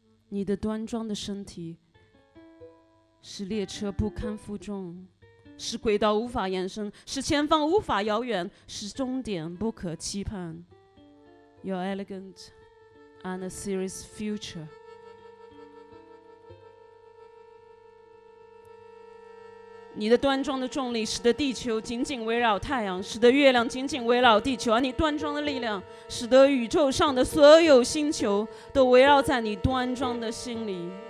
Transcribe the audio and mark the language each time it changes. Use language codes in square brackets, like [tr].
[zh] 你的端庄的身体使列车不堪负重，使轨道无法延伸，使前方无法遥远，使终点不可期盼。 [en] Your elegant and a serious future. [zh] 你的端庄的重力使得地球紧紧围绕太阳，使得月亮紧紧围绕地球，而你端庄的力量使得宇宙上的所有星球都围绕在你端庄的心里。